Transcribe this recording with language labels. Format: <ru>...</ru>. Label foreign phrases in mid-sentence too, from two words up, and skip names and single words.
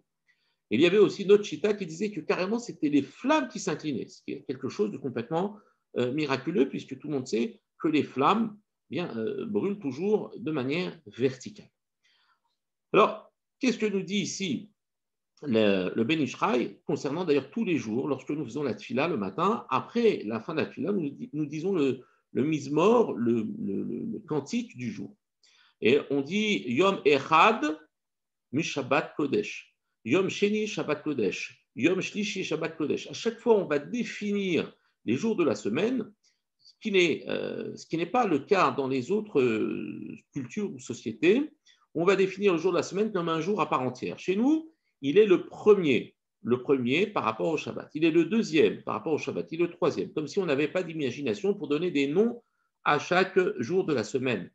<fr>Il y avait aussi notre chita qui disait que carrément c'était les flammes qui s'inclinaient, ce qui est quelque chose de complètement miraculeux, puisque tout le monde sait que les flammes brûlent toujours de manière verticale. Alors, qu'est-ce que nous dit ici le Ben Ishraï concernant d'ailleurs tous les jours, lorsque nous faisons la tfila le matin, après la fin de la tfila, nous disons le mizmor, le cantique du jour.</fr> <he>Et on dit יום אחד מ שבת קודש, יום שני שבת קודש, יום שלישי שבת קודש.</he> <fr>À chaque fois, on va définir les jours de la semaine, ce qui n'est pas le cas dans les autres cultures ou sociétés. On va définir le jour de la semaine comme un jour à part entière. Chez nous, il est le premier par rapport au Shabbat. Il est le deuxième par rapport au Shabbat. Il est le troisième, comme si on n'avait pas d'imagination pour donner des noms à chaque jour de la semaine.</fr>